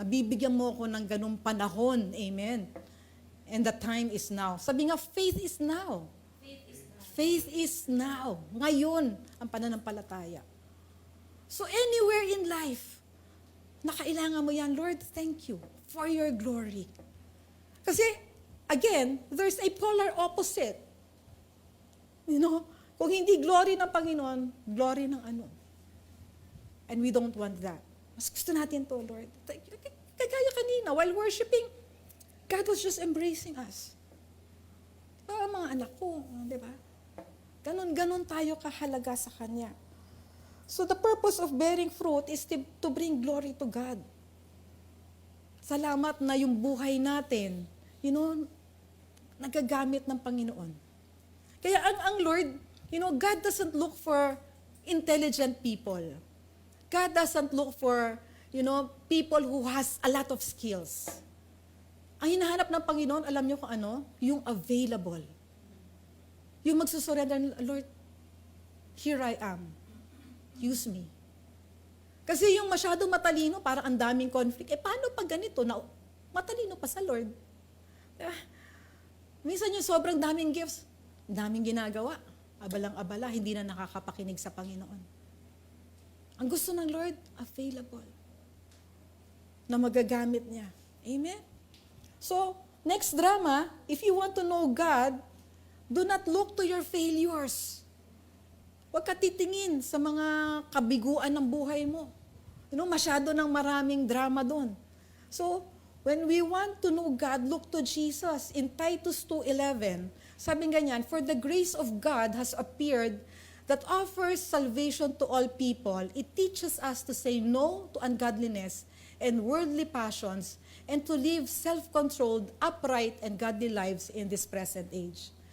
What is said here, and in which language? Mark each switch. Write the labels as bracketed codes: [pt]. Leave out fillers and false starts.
[tl] Nabibigyan mo ako ng ganung panahon. [en] Amen. And the time is now. Sabi nga, faith is now. Faith is now. [tl] Ngayon, ang pananampalataya. So anywhere in life, nakailangan mo yan, [en] Lord, thank you for your glory. Kasi, again, there's a polar opposite. [tl] Kung hindi glory ng Panginoon, glory ng ano. [en] And we don't want that. [tl] Mas gusto natin to, [en] Lord. [tl] Kagaya kanina, [en] while worshiping, God was just embracing us. [tl] Mga anak ko, di ba? Ganon tayo kahalaga sa Kanya. [en] So the purpose of bearing fruit is to bring glory to God. [tl] Salamat na yung buhay natin, nagagamit ng Panginoon. Kaya ang [en] Lord, God doesn't look for intelligent people. God doesn't look for, people who has a lot of skills. [tl] Ang hinahanap ng Panginoon, alam niyo kung ano? [en] Yung available. [tl] Yung magsusurrender, [en] Lord, here I am. Use me. [tl] Kasi yung masyadong matalino, parang ang daming conflict. Paano pag ganito na matalino pa sa Lord? Minsan yung sobrang daming gifts, daming ginagawa. Abalang-abala, hindi na nakakapakinig sa Panginoon. Ang gusto ng Lord, available. Na magagamit niya. Amen? [en] So, next drama, if you want to know God, do not look to your failures. [tl] Huwag ka titingin sa mga kabiguan ng buhay mo. Masyado ng maraming drama doon. So, [en] When we want to know God, look to Jesus. In Titus 2:11, [tl] sabi ganyan, [en] "For the grace of God has appeared that offers salvation to all people. It teaches us to say no to ungodliness and worldly passions and to live self-controlled, upright, and godly lives in this present age."